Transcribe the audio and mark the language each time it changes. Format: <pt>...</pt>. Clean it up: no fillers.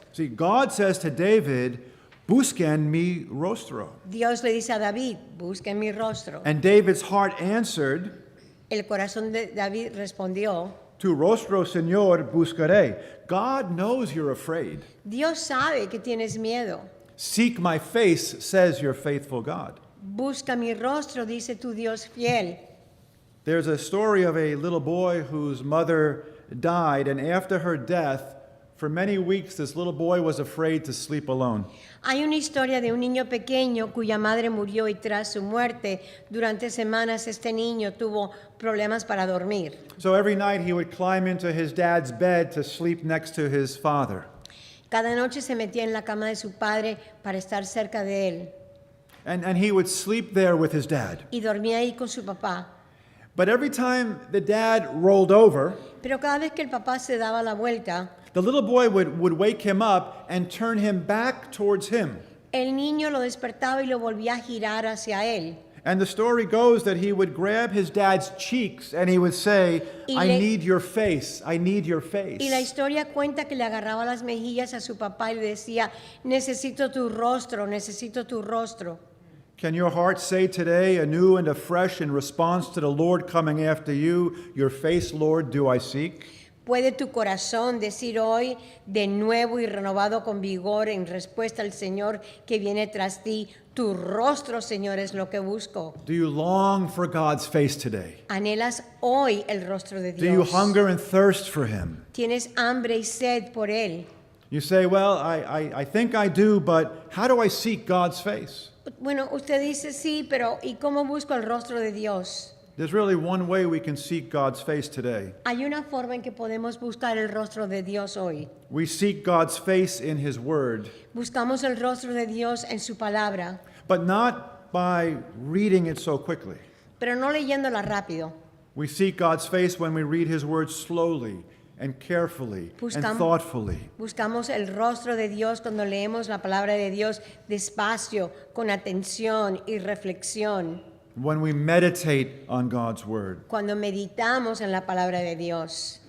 <en>See, God says to David,</en> <es>busquen mi rostro. Dios le dice a David, busquen mi rostro.</es> <en>And David's heart answered,</en> <es>El corazón de David respondió, tu rostro, Señor, buscaré.</es> <en>God knows you're afraid.</en> <es>Dios sabe que tienes miedo.</es> <en>Seek my face, says your faithful God.</en> <es>Busca mi rostro, dice tu Dios fiel.</es> <en>There's a story of a little boy whose mother died, and after her death, for many weeks, this little boy was afraid to sleep alone.</en> <es>Hay una historia de un niño pequeño cuya madre murió y tras su muerte, durante semanas este niño tuvo problemas para dormir.</es> <en>So every night he would climb into his dad's bed to sleep next to his father.</en> <es>Cada noche se metía en la cama de su padre para estar cerca de él</es> <en>And he would sleep there with his dad.</en> <es>y dormía ahí con su papá.</es> <en>But every time the dad rolled over,</en> <es>Pero cada vez que el papá se daba la vuelta,</es> <en>the little boy would wake him up and turn him back towards him.</en> <es>el niño lo despertaba y lo volvía a girar hacia él.</es> <en>And the story goes that he would grab his dad's cheeks and he would say, I need your face, I need your face.</en> <es>Y la historia cuenta que le agarraba las mejillas a su papá y le decía, necesito tu rostro, necesito tu rostro.</es> <en>Can your heart say today, anew and afresh, in response to the Lord coming after you, your face, Lord, do I seek?</en> <es>¿Puede tu corazón decir hoy, de nuevo y renovado con vigor, en respuesta al Señor que viene tras ti, tu rostro, Señor, es lo que busco?</es> <en>Do you long for God's face today?</en> <es>¿Anhelas hoy el rostro de</es> <en>Do you</en> <es>Dios?</es> <en>hunger and thirst for Him?</en> <es>¿Tienes hambre y sed por Él?</es> <en>You say, well, I think I do, but how do I seek God's face?</en> <es>Bueno, usted dice sí, pero ¿y cómo busco el rostro de Dios?</es> <en>There's really one way we can seek God's face today.</en> <es>Hay una forma en que podemos buscar el rostro de Dios hoy.</es> <en>We seek God's face in His Word,</en> <es>Buscamos el rostro de Dios en su palabra,</es> <en>but not by reading it so quickly.</en> <es>pero no leyéndola rápido.</es> <en>We seek God's face when we read His Word slowly and carefully and thoughtfully.</en> <es>Buscamos el rostro de Dios cuando leemos la palabra de Dios despacio, con atención y reflexión.</es> <en>when we meditate on God's word.</en> <es>cuando meditamos en la palabra de Dios.</es>